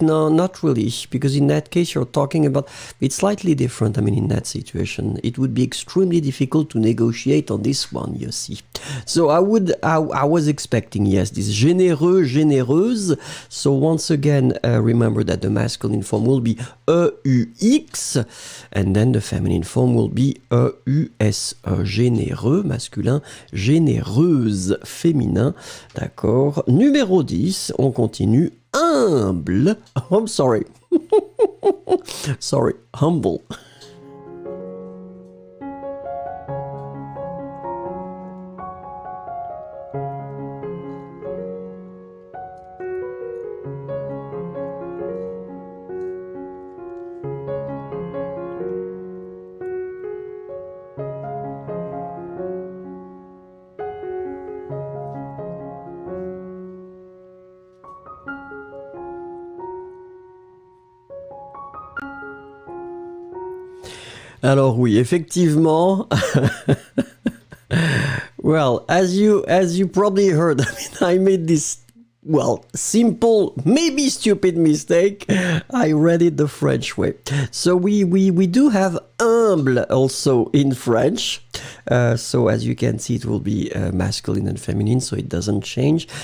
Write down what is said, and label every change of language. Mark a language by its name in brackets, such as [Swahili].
[English] No, not really, because in that case you're talking about, it's slightly different. I mean, in that situation, it would be extremely difficult to negotiate on this one, Yossi. So I was expecting, yes, this généreux, généreuse. So once again, remember that the masculine form will be EUX, and then the feminine form will be EUS. [French] Généreux, masculin, généreuse, féminin. D'accord. Numéro 10, on continue. Humble. [English] Oh, I'm sorry. Sorry, humble. [French] Alors oui, effectivement. [English] Well, as you probably heard, I made this simple, maybe stupid mistake. I read it the French way. So we do have humble also in French. So as you can see, it will be masculine and feminine, so it doesn't change.